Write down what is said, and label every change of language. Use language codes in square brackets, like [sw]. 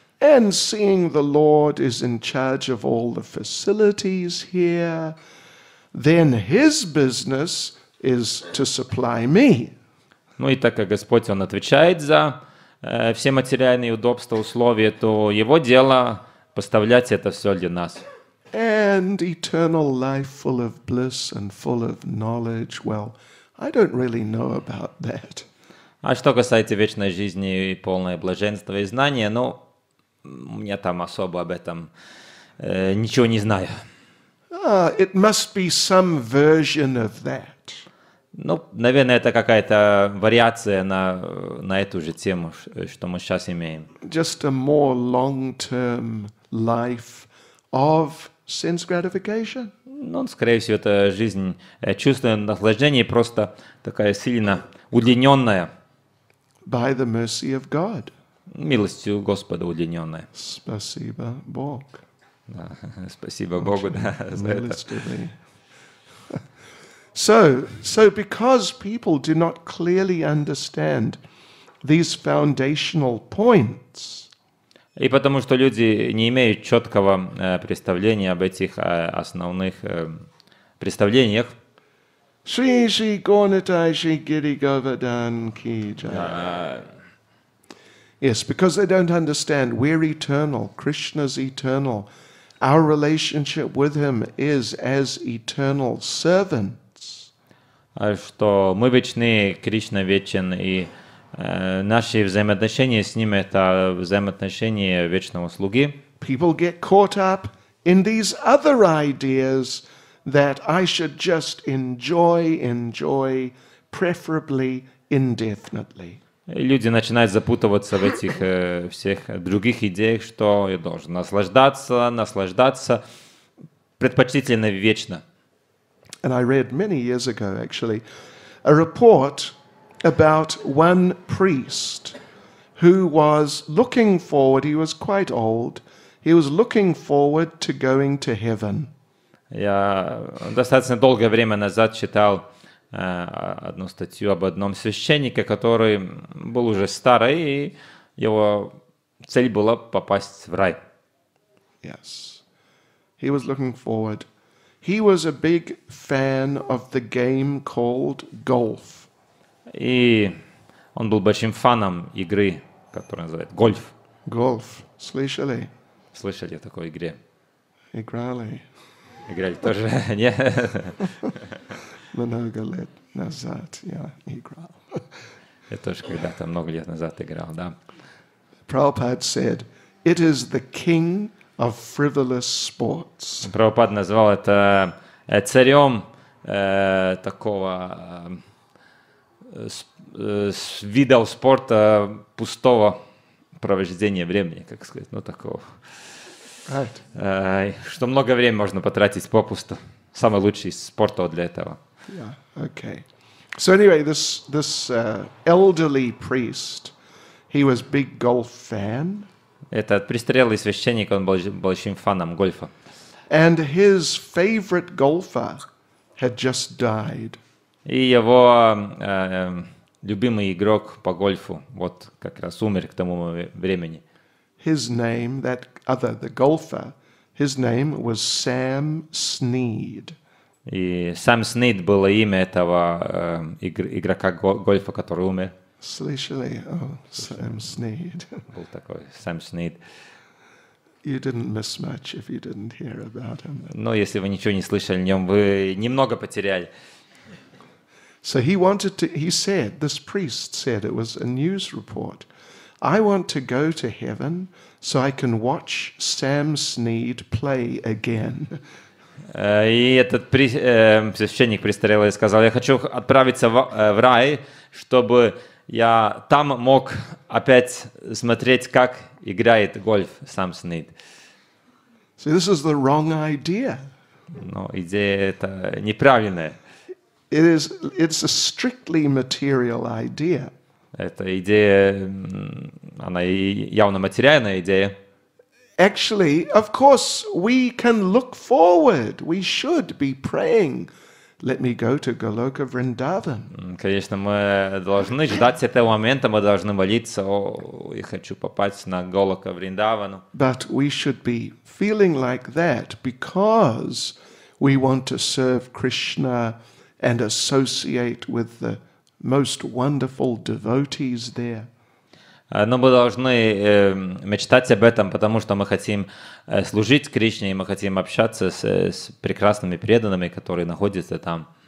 [en] And seeing the Lord is in charge of all the facilities here, then His business is to supply me. [ru] Ну и так как Господь, Он отвечает за все материальные удобства, условия, то Его дело поставлять это все для нас. [en] And eternal life full of bliss and full of knowledge, well, I don't really know about that. [ru] А что касается вечной жизни и полное блаженство и знания, ну, я там особо об этом ничего не знаю. [en] It must be some version of that. [ru] Ну, наверное, это какая-то вариация на эту же тему, что мы сейчас имеем. [en] Just a more long-term life of sense gratification. [ru] Ну, скорее всего, это жизнь чувственного наслаждения, просто такая сильно удлиненная. [en] By the mercy of God. [ru] Милостью Господа удлиненная. Спасибо Бог. Да, спасибо Богу, да, за это. [en] So because people do not clearly understand these foundational points, [ru] И потому что люди не имеют четкого представления об этих основных представлениях. [hi] Shri Shri Gornitai Shri Giri Govardhan Ki Jai. [en] Yes, because they don't understand we're eternal, Krishna's eternal. Our relationship with him is as eternal servants. [ru] Что мы вечны, Кришна вечен, и наши взаимоотношения с ним — это взаимоотношения вечного слуги. [en] People get caught up in these other ideas that I should just enjoy, preferably indefinitely. [ru] И люди начинают запутываться в этих всех других идеях, что я должен наслаждаться, предпочтительно вечно. [en] And I read many years ago, actually, a report about one priest who was looking forward, he was quite old, he was looking forward to going to heaven. [ru] Я достаточно долгое время назад читал одну статью об одном священнике, который был уже старый, и его цель была попасть в рай. [en] Yes. He was looking forward. He was a big fan of the game called golf. [ru] И он был большим фаном игры, которая называется гольф. Golf. Слышали? Слышали о такой игре? Играли. Играли тоже? Нет? Много лет назад я играл. Я тоже когда-то много лет назад играл, да. [en] Prabhupada said, it is the king of frivolous sports. [ru] Прабхупад назвал это царем такого видов спорта пустого провождения времени, как сказать, ну такого. [en] Right. [ru] Что много времени можно потратить попусту. Самый лучший спорт для этого. [en] Yeah, okay. So anyway, this elderly priest, he was big golf fan. [ru] Этот престарелый священник, он был большим фаном гольфа. [en] And his favorite golfer had just died. [ru] И его любимый игрок по гольфу вот как раз умер к тому времени. [en] His name, the golfer, his name was Sam Snead. [ru] И Сэм Снид было имя этого игрока гольфа, который умер. Слышали? [en] Oh, Sam Snead. [ru] Был такой Сэм Снид. [en] You didn't miss much if you didn't hear about him. [ru] Но если вы ничего не слышали о нем, вы немного потеряли. [en] So this priest said, it was a news report, I want to go to heaven so I can watch Sam Snead play again. [ru] И этот священник престарелый сказал, я хочу отправиться в рай, чтобы я там мог опять смотреть, как играет гольф Сэм Снид. [en] So this is the wrong idea. [ru] Но идея это неправильная. [en] It's a strictly material idea. [ru] Эта идея, она явно материальная идея. [en] Actually, of course, we can look forward. We should be praying, let me go to Goloka Vrindavan. [ru] Конечно, мы должны ждать этого момента, мы должны молиться, я хочу попасть на Голока Вриндавану. [en] But we should be feeling like that because we want to serve Krishna and associate with the most wonderful devotees there. [ru] Но мы должны мечтать об этом, потому что мы хотим служить Кришне, и мы хотим общаться с прекрасными преданными, которые находятся там.